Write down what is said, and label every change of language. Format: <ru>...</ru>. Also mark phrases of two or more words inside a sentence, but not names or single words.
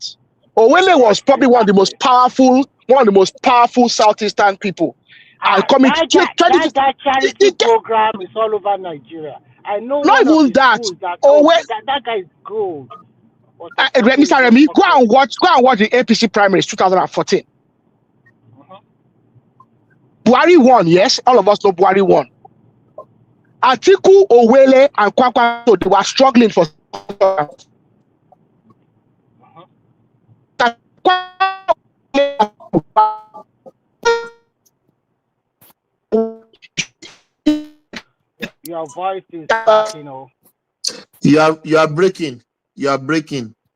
<en>Owele was probably one of the most powerful Southeastern people. That charity program is all over Nigeria. I know. Not even that. That guy is gold. Mr. Remy, go and watch the APC primaries 2014. Buhari won, yes. All of us know Buhari won. Atiku, Owele, and Kwakwanso, they were struggling for. Your voice is cracking off. You are breaking. You are breaking.</en>